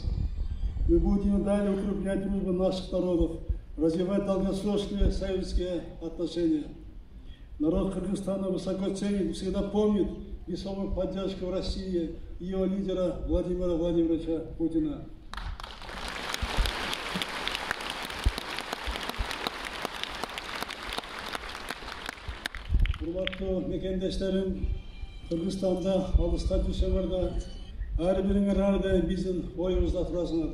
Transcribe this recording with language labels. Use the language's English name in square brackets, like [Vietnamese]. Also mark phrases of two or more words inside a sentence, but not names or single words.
[Russian] Мы будем далее укреплять дружбу наших народов, развивать долгосрочные союзные отношения. Народ Кыргызстана высоко ценит и всегда помнит весомую поддержку России и ее лидера Владимира Владимировича Путина. [Kyrgyz] Урматтуу мекендештерим, Кыргызстанда, алыста түшөмөрдө ар бириңер ар дайым биздин оюбузда турасыңар.